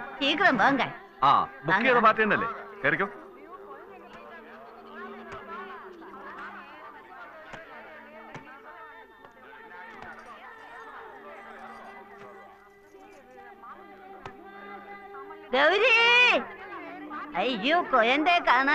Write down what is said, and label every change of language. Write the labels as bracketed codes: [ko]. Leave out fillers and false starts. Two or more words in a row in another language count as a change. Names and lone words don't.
[ta] சீக்கிரம் வாங்க. [ml] ആ ബുക്ക് ചെയ്ത പാർട്ടി തന്നെയല്ലേ? കയറിക്കോ. [ta] கௌரி, ஐயோ குழந்தை காணா.